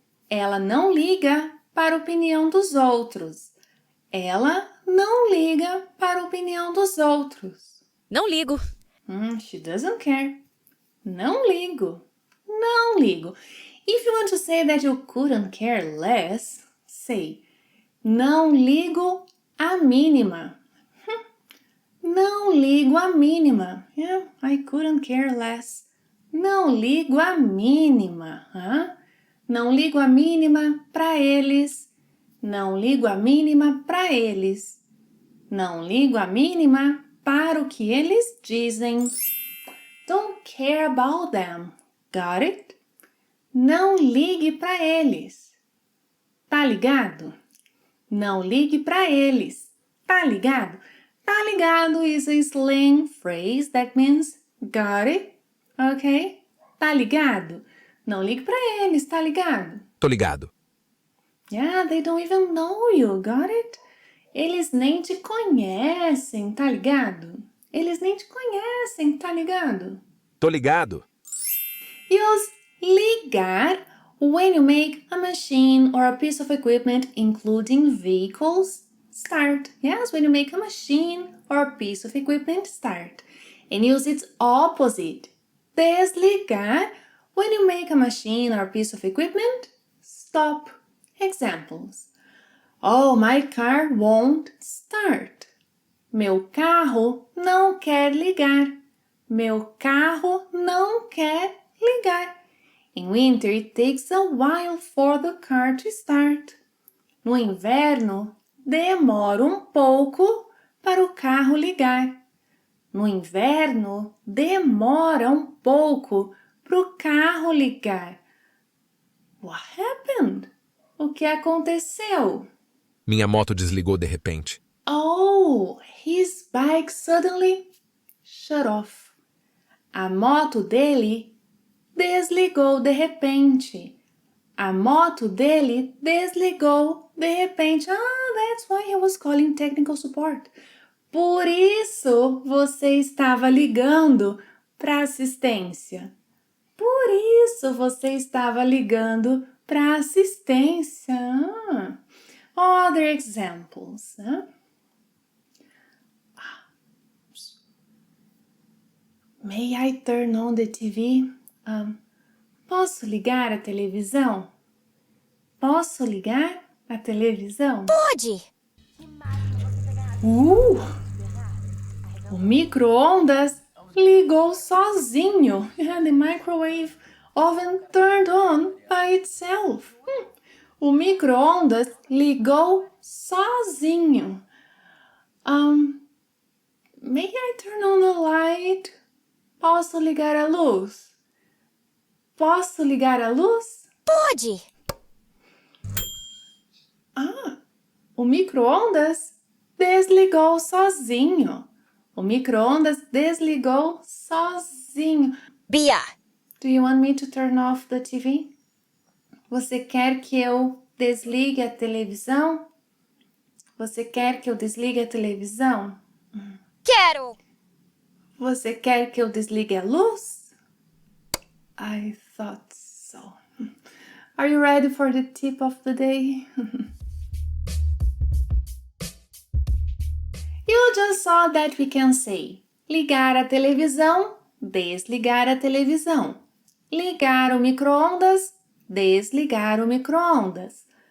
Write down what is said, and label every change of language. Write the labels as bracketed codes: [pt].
[pt] Ela não liga para a opinião dos outros. Ela não liga para a opinião dos outros. Não ligo. [en] She doesn't care. [pt] Não ligo. Não ligo. [en] If you want to say that you couldn't care less, say, não ligo a mínima. [pt] Não ligo a mínima. [en] Yeah, I couldn't care less. [pt] Não ligo a mínima. Não ligo a mínima para eles. Não ligo a mínima para eles. Não ligo a mínima para o que eles dizem. [en] Don't care about them. Got it? [pt] Não ligue para eles. Tá ligado? Não ligue para eles. Tá ligado? [en] Tá ligado is a slang phrase that means got it? [pt] Ok? Tá ligado? Não ligue para eles, tá ligado? Tô ligado. [en] Yeah, they don't even know you, got it? [pt] Eles nem te conhecem, tá ligado? Eles nem te conhecem, tá ligado? Tô ligado. [en] Use ligar when you make a machine or a piece of equipment, including vehicles, start. Yes, when you make a machine or a piece of equipment, start. And use its opposite. Desligar when you make a machine or a piece of equipment, stop. Examples. Oh, my car won't start. [pt] Meu carro não quer ligar. Meu carro não quer ligar. [en] In winter, it takes a while for the car to start. [pt] No inverno, demora pouco para o carro ligar. No inverno, demora pouco para o carro ligar. [en] What happened? [pt] O que aconteceu? Minha moto desligou de repente. [en] Oh, his bike suddenly shut off. [pt] A moto dele desligou de repente. A moto dele desligou de repente. [en] That's why he was calling technical support. [pt] Por isso você estava ligando para assistência. Por isso você estava ligando para assistência. [en] Other examples. May I turn on the TV? [pt] Posso ligar a televisão? Posso ligar a televisão? Pode! O micro-ondas ligou sozinho. [en] The microwave oven turned on by itself. [pt] O micro-ondas ligou sozinho. [en] May I turn on the light? [pt] Posso ligar a luz? Posso ligar a luz? Pode! O micro-ondas desligou sozinho. O micro-ondas desligou sozinho. Bia! [en] Do you want me to turn off the TV? [pt] Você quer que eu desligue a televisão? Você quer que eu desligue a televisão? Quero! Você quer que eu desligue a luz? [en] I thought so. Are you ready for the tip of the day? You just saw that we can say [pt] ligar a televisão, desligar a televisão. Ligar o micro-ondas, desligar o micro-ondas.